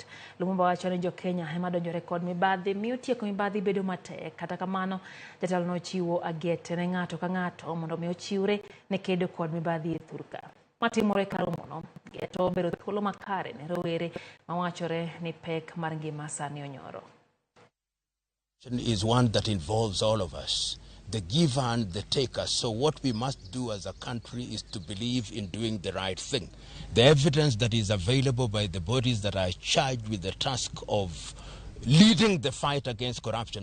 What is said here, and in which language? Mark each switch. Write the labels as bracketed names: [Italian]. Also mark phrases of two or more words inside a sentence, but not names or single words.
[Luo (Kenya and Tanzania)] Limumba wacho ni Jokenya ema donjore kod mibadhi miyo tieko mibadhi bedo matek. Kata kamano jatelo no chiwo agete ne ng'ato ka ng'ato mondo mi ochiwre ne kedo kod mibadhi e thurka. Matimore karomono geto bero thuolo makare ne rowere mawachore ni pek mar ngima sani onyoro. [English] Is one that involves all of us, the giver and the taker. So what we must do as a country is to believe in doing the right thing. The evidence that is available by the bodies that are charged with the task of leading the fight against corruption.